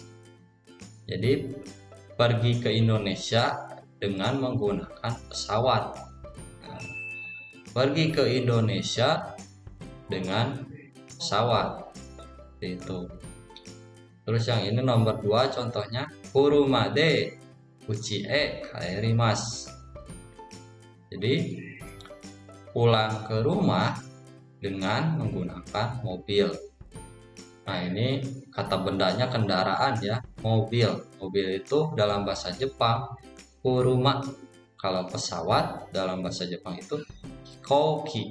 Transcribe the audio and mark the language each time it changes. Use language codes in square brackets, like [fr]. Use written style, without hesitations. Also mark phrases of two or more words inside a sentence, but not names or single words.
[id] Jadi pergi ke Indonesia dengan menggunakan pesawat. Nah, pergi ke Indonesia dengan pesawat. Itu. Terus yang ini nomor 2 contohnya [ja] 車で家帰ります. [id] Jadi pulang ke rumah dengan menggunakan mobil. Nah, ini kata bendanya kendaraan ya, mobil. Mobil itu dalam bahasa Jepang kuruma. Kalau pesawat dalam bahasa Jepang itu hikouki.